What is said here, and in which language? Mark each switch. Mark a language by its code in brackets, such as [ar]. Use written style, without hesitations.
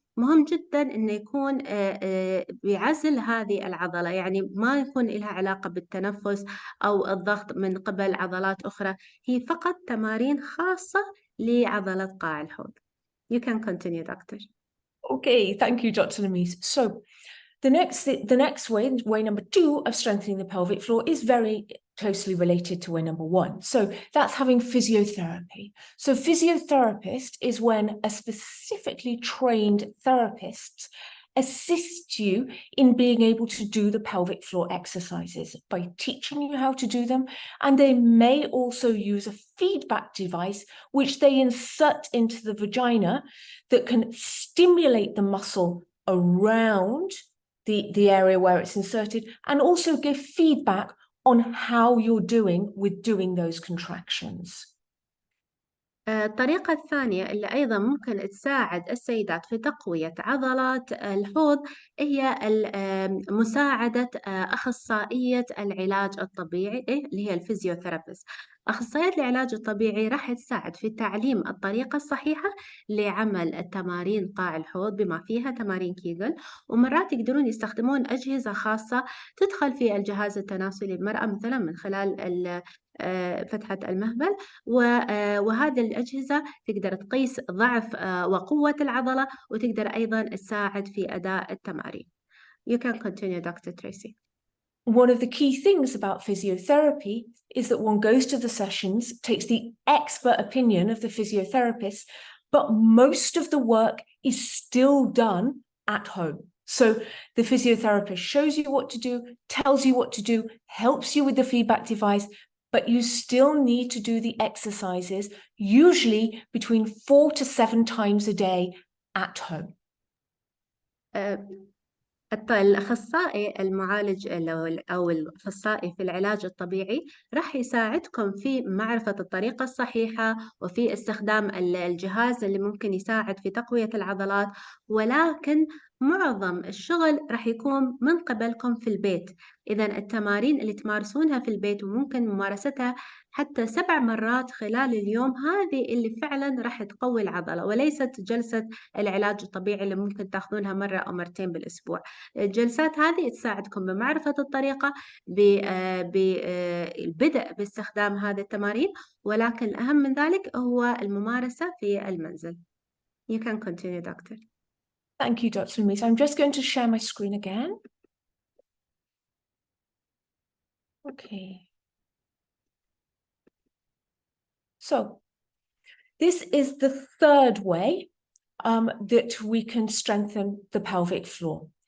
[ar] مهم جدا أنه يكون بعزل هذه العضلة، يعني ما يكون لها علاقة بالتنفس أو الضغط من قبل عضلات أخرى، هي فقط تمارين خاصة لعضلة قاع الحوض. [en] You can continue, doctor. Okay, thank you, Dr. Lamees. So The next way number 2 of strengthening the pelvic floor is very closely related to way number 1. So that's having physiotherapy. So physiotherapist is when a specifically trained therapist assist you in being able to do the pelvic floor exercises by teaching you how to do them. And they may also use a feedback device, which they insert into the vagina that can stimulate the muscle around the area where it's inserted, and also give feedback on how you're doing with doing those contractions. [ar] الطريقة الثانية اللي أيضا ممكن تساعد السيدات في تقوية عضلات الحوض هي مساعدة أخصائية العلاج الطبيعي اللي هي الفيزيوثيرابيست. أخصائية العلاج الطبيعي راح تساعد في تعليم الطريقة الصحيحة لعمل التمارين قاع الحوض بما فيها تمارين كيغل، ومرات يقدرون يستخدمون أجهزة خاصة تدخل في الجهاز التناسلي للمرأة مثلا من خلال فتحة المهبل، وهذه الأجهزة تقدر تقيس ضعف وقوة العضلة وتقدر أيضا تساعد في أداء التمارين. [en] You can continue, Dr. Tracey. One of the key things about physiotherapy is that one goes to the sessions, takes the expert opinion of the physiotherapist, but most of the work is still done at home. So the physiotherapist shows you what to do, tells you what to do, helps you with the feedback device, but you still need to do the exercises, usually between 4 to 7 times a day at home. [ar] الأخصائي المعالج أو الأخصائي في العلاج الطبيعي راح يساعدكم في معرفة الطريقة الصحيحة وفي استخدام الجهاز اللي ممكن يساعد في تقوية العضلات، ولكن معظم الشغل راح يكون من قبلكم في البيت. إذا التمارين اللي تمارسونها في البيت وممكن ممارستها حتى 7 مرات خلال اليوم، هذه اللي فعلا راح تقوي العضلة، وليست جلسة العلاج الطبيعي اللي ممكن تاخذونها مرة أو مرتين بالأسبوع. الجلسات هذه تساعدكم بمعرفة الطريقة، بالبدء باستخدام هذه التمارين، ولكن الأهم من ذلك هو الممارسة في المنزل. [en] You can continue, Doctor. Thank you, Dr. Lamees. I'm just going to share my screen again. Okay. So this is the third way that we can strengthen the pelvic floor.